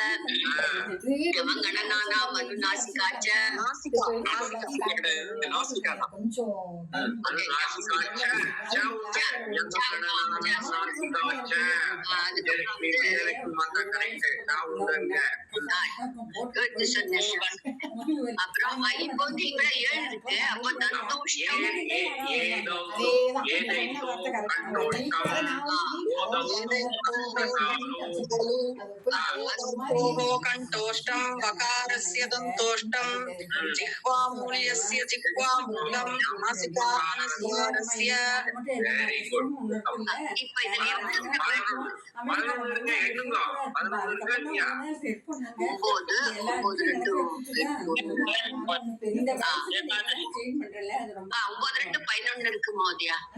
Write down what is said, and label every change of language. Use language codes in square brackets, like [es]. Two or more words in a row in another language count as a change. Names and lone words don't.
[sa] यमङणनानाम् अनुनासिकाश्च, [ta] அப்புறம் இப்போ வந்து இவ்வளவு 7 இருக்கு. அப்போ தந்தோஷ்டம் [sa] कंठोष्टं वकारस्य दन्तोष्टं जिह्वामूल्यस्य जिह्वामूलं नासिकानस्वारस्य [ta] இப்ப இதுல ஒன்பது 11 இருக்கு மோதியா.